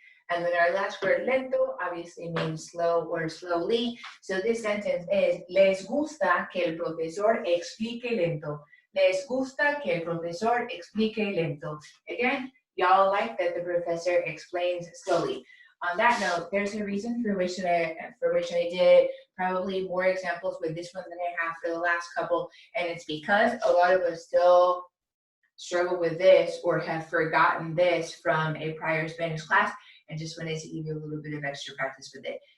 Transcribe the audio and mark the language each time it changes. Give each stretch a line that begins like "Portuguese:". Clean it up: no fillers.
English: And then our last word, lento, obviously means slow or slowly. So this sentence is,
Spanish: les gusta que el profesor explique lento. Les gusta que el profesor explique lento.
English: Again, y'all like that the professor explains slowly. On that note, there's a reason for which I did probably more examples with this one than I have for the last couple, and it's because a lot of us still struggle with this or have forgotten this from a prior Spanish class and just wanted to give you a little bit of extra practice with it.